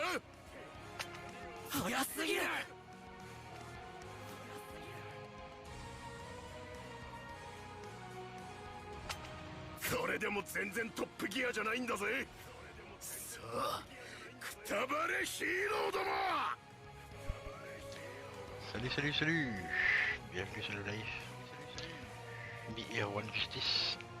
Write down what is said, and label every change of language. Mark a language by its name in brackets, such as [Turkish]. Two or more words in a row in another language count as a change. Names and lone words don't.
[Japanese] 早すぎる。これでも全然トップギアじゃないんだぜ。さあくたばれヒーローども。 [French] Salut, salut, salut. Bienvenue sur le live. BR1 Justice.